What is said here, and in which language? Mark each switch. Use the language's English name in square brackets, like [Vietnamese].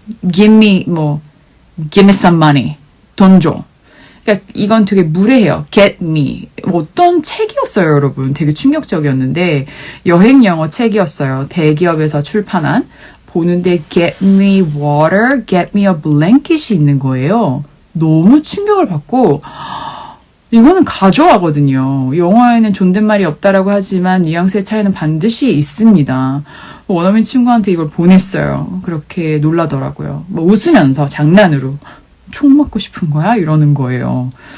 [English] Give me, give me some money. [Korean] 돈 줘. 그러니까 이건 되게 무례해요. [English] Get me. [Korean] 어떤 책이었어요, 여러분. 되게 충격적이었는데 여행 영어 책이었어요. 대기업에서 출판한. 보는데 [English] Get me water, get me a blanket이 [Korean] 있는 거예요. 너무 충격을 받고 이거는 가져와거든요. 영어에는 존댓말이 없다라고 하지만 뉘앙스의 차이는 반드시 있습니다. 원어민 친구한테 이걸 보냈어요. 그렇게 놀라더라고요. 웃으면서 장난으로. 총 맞고 싶은 거야? 이러는 거예요.